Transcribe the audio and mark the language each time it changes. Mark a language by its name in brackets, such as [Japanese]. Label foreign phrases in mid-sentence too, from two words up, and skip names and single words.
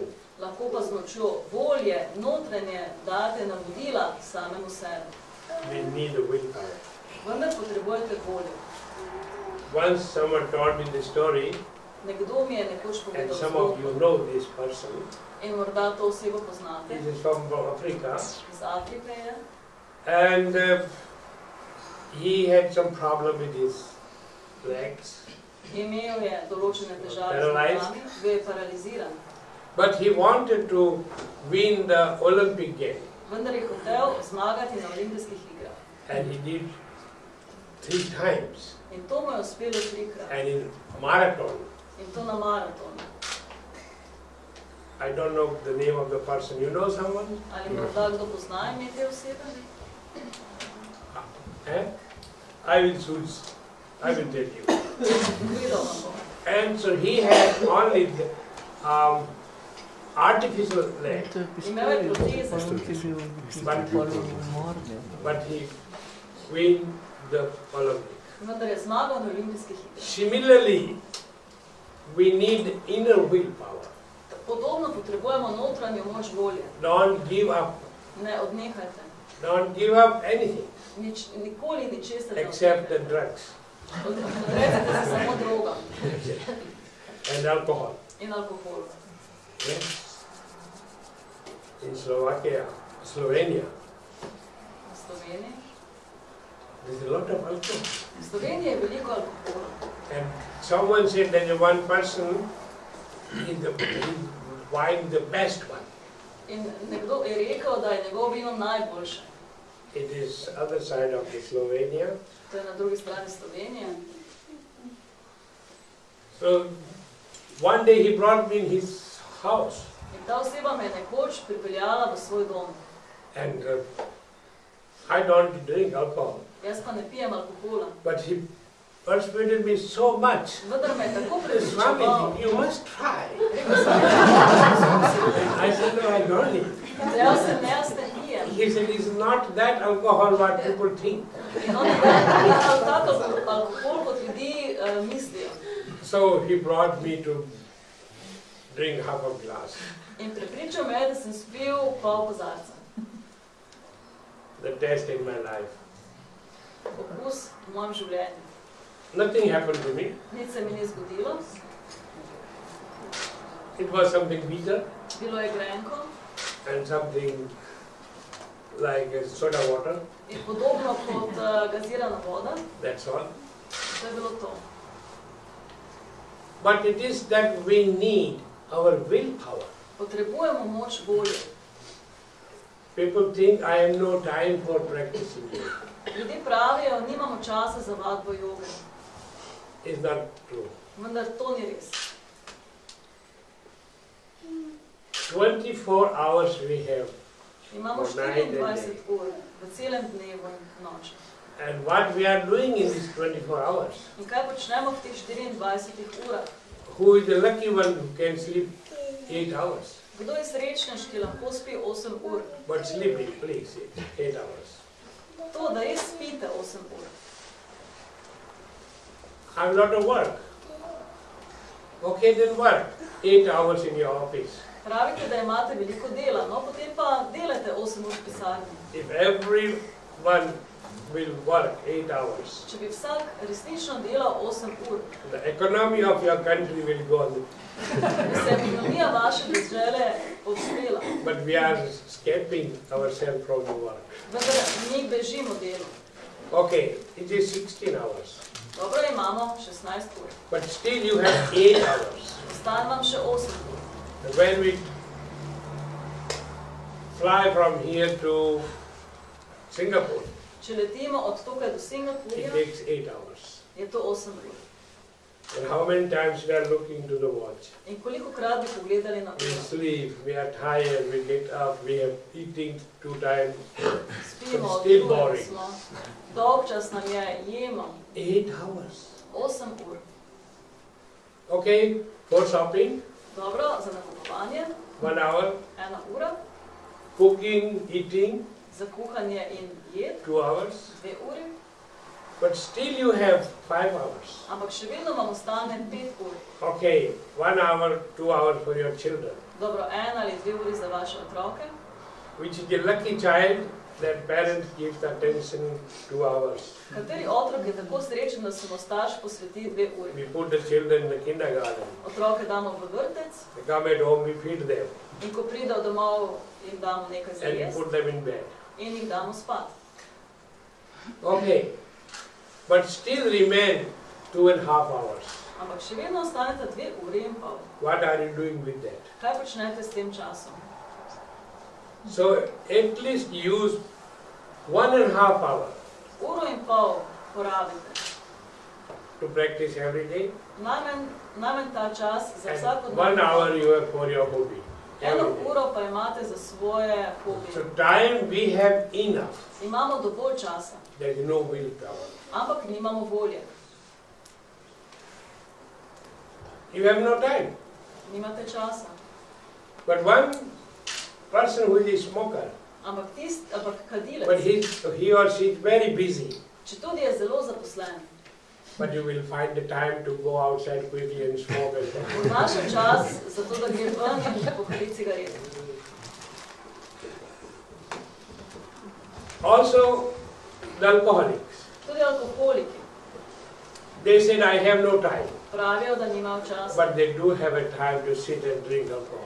[Slovenian] lahko pa z močjo volje, notranje, date navodila samemu sebi. [English] We need a willpower. [Slovenian] Vendar potrebujete voljo. [English] Once someone told me the story, [Slovenian] Nekdo mi je nekoč [English] and [Slovenian] povedal [English] some of you [Slovenian] zgodbo [English] know this person. [Slovenian] in morda to osebo poznate. [English] This is from Africa. [Slovenian] Iz Afrike je. [English] And he had some problem with his legs. [Slovenian] Imel je določene težave z [English] Paralyzed. [Slovenian] nogami, bil je paraliziran. [English] But he wanted to win the Olympic game. [Slovenian] Vendar je hotel zmagati na olimpijskih igrah. [English] And he did 3 times. [Slovenian] In to mu je uspelo 3-krat. [English] And in marathon, [Slovenian] In to na maratonu. [English] I don't know the name of the person. You know someone? [Slovenian] Ali morda kdo pozna ime te osebe? [English] Eh? I will choose. I will tell you. [Slovenian] Povedal vam bom. [English] And so he had only the, artificial leg, [Slovenian] Imel je proteze, [English] but he win the Olympic. [Slovenian] vendar je zmagal na olimpijskih igrah. [English] Similarly, we need inner willpower. [Slovenian] Podobno potrebujemo notranjo moč volje. [English] Don't give up. [Slovenian] Ne odnehajte. [English] Don't give up anything [Slovenian] Nikoli ničesar ne [English] except the [Slovenian] odnehajte. [English] drugs [Slovenian] Odrecite se samo drogam [English] and alcohol. [Slovenian] in alkoholu. [English] Yeah. In Slovenia, [Slovenian] V Sloveniji. [English] there's a lot of alcohol. [Slovenian] V Sloveniji je veliko alkohola. [English] And someone said that one person is wine the best one. [Slovenian] In nekdo je rekel, da je njegov vino najboljše. [English] It is other side of the Slovenia. [Slovenian] To je na drugi strani Slovenije. [English] So one day he brought me in his house. [Slovenian] In ta oseba me je nekoč pripeljala v svoj dom. [English] And I don't drink alcohol. [Slovenian] Jaz pa ne pijem alkohola. [English] But he persuaded me so much. [Slovenian] Vendar me je tako Swami, prepričeval. [English] you must try. [Slovenian] Rekel sem, [English] I said, no, I don't need. [Slovenian] jaz ne pijem. [English] He said, it's not that alcohol what people think. [Slovenian] In on je rekel, tak alkohol, kot ljudi mislijo. [English] So he brought me to drink half a glass. [Slovenian] In prepričal me je, da sem spil pol kozarca. [English] The taste in my life. [Slovenian] Okus v mojem življenju. [English] Nothing happened to me. [Slovenian] Nič se mi ni zgodilo. [English] It was something bitter [Slovenian] Bilo je grenko [English] and something like soda water. [Slovenian] in podobno kot gazirana voda. [English] That's all. [Slovenian] To je bilo to. [English] But it is that we need our willpower. [Slovenian] Potrebujemo moč volje. [English] People think I have no time for practicing yoga. [Slovenian] Ljudje pravijo, nimamo časa za vadbo joge. [English] It's not true. [Slovenian] Vendar to ni res. [English] 24 hours we have. [Slovenian] Imamo [English] For night and 24 day. [Slovenian] ur v celem dnevu in noči. [English] And what we are doing in these 24 hours? [Slovenian] In kaj počnemo v teh 24 urah? [English] Who is the lucky one who can sleep 8 hours? [Slovenian] Kdo je srečnež, ki lahko spi 8 ur? [English] But sleeping, please, 8 hours. [Slovenian] To, da res spite 8 ur. [English] I have a lot of work. Okay, then work 8 hours in your office. [Slovenian] Pravite, da imate veliko dela, no potem pa delate 8 ur v pisarni. [English] If everyone will work 8 hours, [Slovenian] Če bi vsak resnično delal 8 ur, [English] the economy of your country will go on. [Slovenian] bi se ekonomija vaše države odspela. [English] But we are escaping ourselves from the work. [Slovenian] Vendar mi bežimo delu. [English] Okay, it is 16 hours. [Slovenian] Dobro, imamo 16 ur. [English] But still you have 8 hours. [Slovenian] Ostane vam še 8 ur. [English] And when we fly from here to Singapore, [Slovenian] Če letimo od tukaj do [English] it [Slovenian] Singapurja, [English] takes 8 hours. [Slovenian] je to 8 ur. [English] And how many times we are looking to the watch? [Slovenian] In koliko krat bi pogledali na [English] We [Slovenian] uro? [English] sleep, we are tired, we get up, we have eating 2 times. [Slovenian] Spimo, [English] Still [Slovenian] utrujeni [English] boring. [Slovenian] smo. Dolgčas nam je, jemo. [English] 8 hours. [Slovenian] 8 ur. [English] Okay, for shopping, [Slovenian] Dobro, za nakupovanje, [English] 1 hour. [Slovenian] 1 ura. [English] Cooking, eating, [Slovenian] Za kuhanje in jed, [English] 2 hours. [Slovenian] 2 uri. [English] But still you have 5 hours. [Slovenian] Ampak še vedno vam ostane 5 ur. [English] Okay, 1 hour, 2 hours for your children. [Slovenian] Dobro, 1 ali 2 uri za vaše otroke. [English] Which is the lucky child that parent gives attention 2 hours. [Slovenian] Kateri otrok je tako srečen, da se mu starš posveti 2 uri? [English] We put the children in the kindergarten. [Slovenian] Otroke damo v vrtec [English] They come at home, we feed them [Slovenian] in ko pridejo domov, jim damo nekaj za [English] and we [Slovenian] jesti [English] put them in bed. [Slovenian] in jih damo spat. [English] Okay, but still remain 2.5 hours. [Slovenian] Ampak še vedno ostanete 2 uri in pol. [English] What are you doing with that? [Slovenian] Kaj počnete s tem časom? [English] So at least use 1.5 hour [Slovenian] Uro in pol porabite. [English] to practice every day. [Slovenian] Najmanj ta čas za [English] And [Slovenian] vsako [English] 1 hour you have for your hobby. 1 Every day. [Slovenian] uro pa imate za svoje [English] So [Slovenian] hobije. [English] time we have enough. [Slovenian] Imamo dovolj časa, [English] There is no willpower. [Slovenian] ampak nimamo volje. [English] You have no time. [Slovenian] Nimate časa. [English] But one person who is a smoker, [Slovenian] Ampak [English] but [Slovenian] kadilec, [English] he or she is very busy, [Slovenian] če tudi je zelo zaposlen, [English] but you will find the time to go outside quickly and smoke and so on. [Slovenian] vnaša čas za to, da gre ven in pohali cigareto. [English] Also, the alcoholics. [Slovenian] Tudi alkoholiki [English] They said, I have no time, [Slovenian] pravijo, da nimajo časa. [English] but they do have a time to sit and drink alcohol.